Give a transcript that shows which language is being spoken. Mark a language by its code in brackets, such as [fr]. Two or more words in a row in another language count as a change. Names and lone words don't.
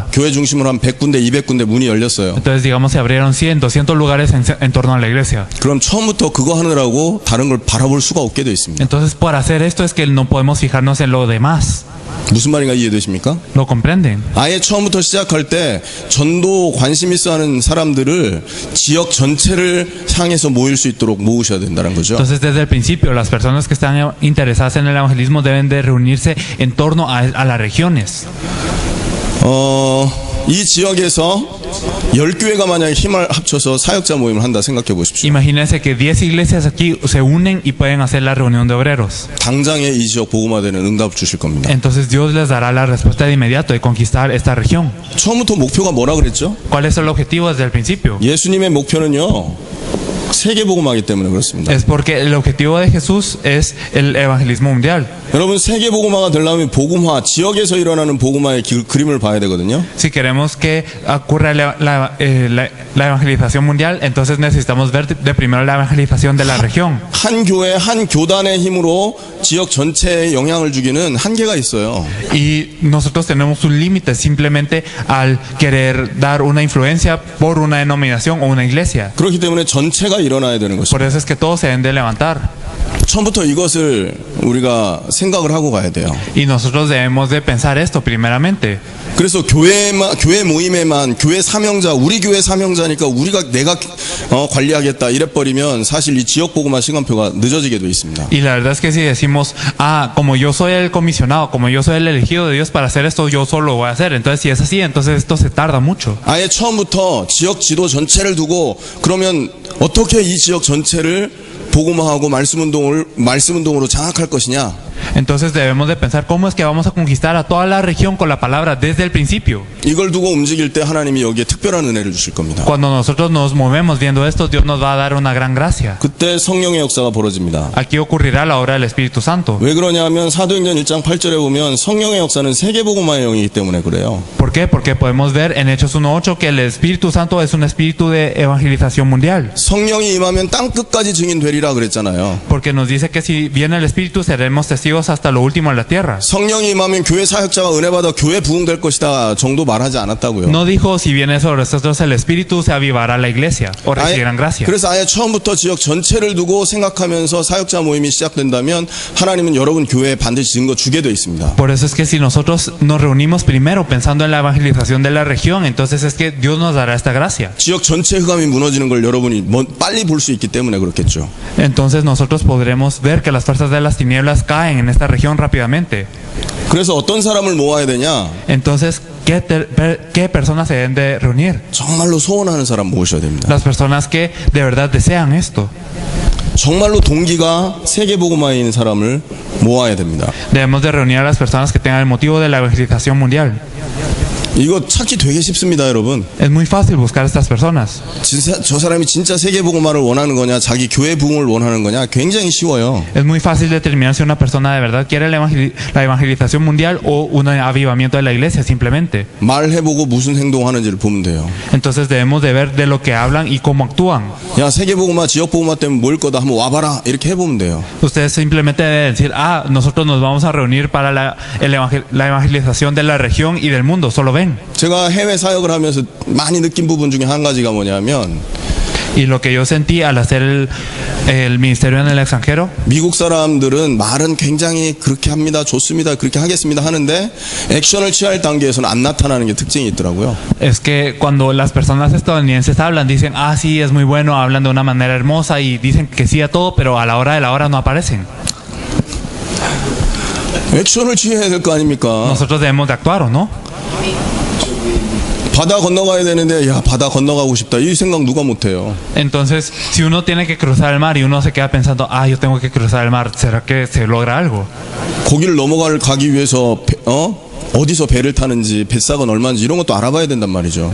[ko] 교회 중심으로 한 100군데, 200군데 문이 열렸어요. [es] Entonces digamos se abrieron 100, 200 lugares en torno a la iglesia. [ko] 그럼 처음부터 그거 하느라고 다른 걸 바라볼 수가 없게 돼 있습니다. [es] Entonces por hacer esto es que no podemos fijarnos en lo demás. [ko] 무슨 말인가 이해되십니까? [es] ¿Lo comprenden? [ko] 아예 처음부터 시작할 때 전도 관심 있어 하는 사람들을 지역 전체를 향해서 모일 수 있도록 모으셔야 된다는 거죠. [es] Entonces desde el principio las personas que están interesadas en el evangelismo deben de reunirse en torno a las regiones. [ko] 이 지역에서 10교회가 만약에 힘을 합쳐서 사역자 모임을 한다 생각해 보십시오. [es] Imagínense que 10 iglesias aquí se unen y pueden hacer la reunión de obreros. [ko] 당장에 이 지역 복음화되는 응답을 주실 겁니다. [es] Entonces Dios les dará la respuesta de inmediato de conquistar esta región. [ko] 처음부터 목표가 뭐라 그랬죠? [es] ¿Cuál es el objetivo desde el principio? [ko] 예수님의 목표는요, 세계 복음화이기 때문에 그렇습니다. [es] Es porque el objetivo de Jesús es el evangelismo mundial. [ko] 여러분, 세계 복음화가 되려면 복음화, 지역에서 일어나는 복음화의 그림을 봐야 되거든요. [es] Si queremos que ocurra la evangelización mundial, entonces necesitamos ver de primero la evangelización de la región. [ko] 한 교회, 한 교단의 힘으로 지역 전체에 영향을 주기는 한계가 있어요. [es] Y nosotros tenemos un límite simplemente al querer dar una influencia por una denominación o una iglesia. [ko] 그렇기 때문에 전체가 일어나야 되는 것이죠. [es] Por eso es que todos se deben de levantar. [ko] 처음부터 이것을 우리가 생각을 하고 가야 돼요. [es] Y nosotros debemos de pensar esto primeramente. [ko] 그래서 교회 모임에만 교회 사명자, 우리 교회 사명자니까 내가 관리하겠다 이래버리면 사실 이 지역 복음화 시간표가 늦어지게 돼 있습니다. [es] Y la verdad es que si decimos, como yo soy el comisionado, como yo soy el elegido de Dios para hacer esto, yo solo lo voy a hacer. Entonces si es así, entonces esto se tarda mucho. [ko] 아예 처음부터 지역 지도 전체를 두고 그러면 어떻게 이 지역 전체를 복음화하고 말씀 운동으로 장악할 것이냐? [es] Entonces debemos de pensar cómo es que vamos a conquistar a toda la región con la palabra desde el principio. [ko] 이걸 두고 움직일 때 하나님이 여기에 특별한 은혜를 주실 겁니다. [es] Cuando nosotros nos movemos viendo esto, Dios nos va a dar una gran gracia. [ko] 그때 성령의 역사가 벌어집니다. [es] Aquí ocurrirá la obra del Espíritu Santo. [ko] 왜 그러냐면 사도행전 1장 8절에 보면 성령의 역사는 세계복음화의 영이기 때문에 그래요. [es] ¿Por qué? Porque podemos ver en Hechos 1:8 que el Espíritu Santo es un espíritu de evangelización mundial. [ko] 성령이 임하면 땅 끝까지 증인되리라 그랬잖아요. [es] Porque nos dice que si viene el Espíritu seremos testigos hasta lo último de la tierra. [ko] 성령이 임하면 교회 사역자가 은혜 받아 교회 부흥될 것이다 정도 말하지 않았다고요. [es] No dijo si viene sobre nosotros el Espíritu se avivará la iglesia o recibirán gracia. [ko] 그래서 아예 처음부터 지역 전체를 두고 생각하면서 사역자 모임이 시작된다면 하나님은 여러분 교회에 반드시 증거 주게 돼 있습니다. [es] Por eso es que si nosotros nos reunimos primero pensando en la evangelización de la región, entonces es que Dios nos dará esta gracia. [ko] 지역 전체 흑암이 무너지는 걸 여러분이 빨리 볼 수 있기 때문에 그렇겠죠. [es] Entonces nosotros podremos ver que las fuerzas de las tinieblas caen en esta región rápidamente. [ko] 그래서 어떤 사람을 모아야 되냐? [es] Entonces, ¿qué personas se deben de reunir? [ko] 정말로 소원하는 사람 모으셔야 됩니다. [es] Las personas que de verdad desean esto. [ko] 정말로 동기가 세계복음화에 있는 사람을 모아야 됩니다. [es] Debemos de reunir a las personas que tengan el motivo de la evangelización mundial. [ko] 이거 찾기 되게 쉽습니다, 여러분. [es] Es muy fácil buscar a estas personas. [ko] 진짜 저 사람이 진짜 세계복음화를 원하는 거냐, 자기 교회 부흥을 원하는 거냐, 굉장히 쉬워요. [es] Es muy fácil determinar si una persona de verdad quiere la evangelización mundial o un avivamiento de la iglesia simplemente. [ko] 말해보고 무슨 행동하는지를 보면 돼요. [es] Entonces debemos de ver de lo que hablan y cómo actúan. [ko] 야, 세계복음화, 지역복음화 때문에 모일 거다 한번 와봐라 이렇게 해보면 돼요. [es] Ustedes simplemente deben decir, nosotros nos vamos a reunir para la evangelización de la región y del mundo, solo ven. [ko] 제가 해외 사역을 하면서 많이 느낀 부분 중에 한 가지가 뭐냐면 [es] Y lo que yo sentí al hacer el ministerio en el extranjero, [ko] 미국 사람들은 말은 굉장히 그렇게 합니다, 좋습니다, 그렇게 하겠습니다 하는데 액션을 취할 단계에서는 안 나타나는 게 특징이 있더라고요. [es] es que cuando las personas estadounidenses hablan, dicen, sí, es muy bueno, hablan de una manera hermosa y dicen que sí a todo, pero a la hora de la hora no aparecen. [ko] 액션을 취해야 될 거 아닙니까? [es] Nosotros debemos de actuar, ¿o no? [ko] 바다 건너가야 되는데 야 바다 건너가고 싶다 이 생각 누가 못해요. [es] Entonces, si uno tiene que cruzar el mar y uno se queda pensando, yo tengo que cruzar el mar, ¿será que se logra algo? [ko] 거기를 가기 위해서 어디서 배를 타는지 뱃삭은 얼마인지 이런 것도 알아봐야 된단 말이죠.